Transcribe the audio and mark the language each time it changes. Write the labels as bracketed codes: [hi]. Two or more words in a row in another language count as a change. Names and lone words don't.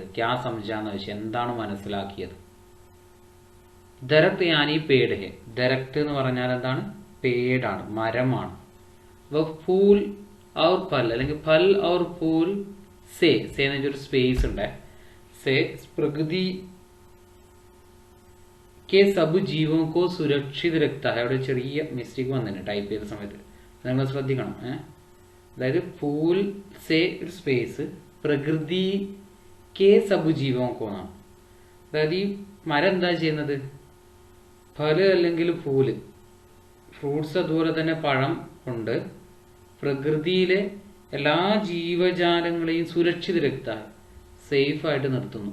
[hi] क्या समझा [ml] എന്ന് വെച്ചാൽ എന്താണ് മനസ്സിലാക്കിയത്? [hi] दरख़्त यानी पेड़ है. [ml] ദരഖ് എന്ന് പറഞ്ഞാൽ എന്താണ്? പേടാണ്, മരമാണ്. [hi] फूल और फल, [ml] അല്ലെങ്കിൽ [hi] फल और फूल से, से [ml] എന്ന് വെച്ചൊരു സ്പേസ് ഉണ്ട്. [hi] से प्रकृति के सब जीवों को सुरक्षित रखता है. [ml] അവിടെ ചെറിയ മിസ്റ്റേക്ക് വന്നിട്ടുണ്ട് ടൈപ്പ് ചെയ്ത സമയത്ത്, നിങ്ങൾ ശ്രദ്ധിക്കണം. അതായത് [hi] फूल से [ml] ഒരു സ്പേസ്, [hi] प्रकृति के सब जीवों [ml] കോന്നാണ്. അതായത് ഈ മരം എന്താ ചെയ്യുന്നത്? ഫല് അല്ലെങ്കിൽ ഫൂല്, ഫ്രൂട്ട്സ് അതുപോലെ തന്നെ പഴം കൊണ്ട് പ്രകൃതിയിലെ എല്ലാ ജീവജാലങ്ങളെയും [hi] सुरक्षित रखता, [ml] സേഫായിട്ട് നിർത്തുന്നു.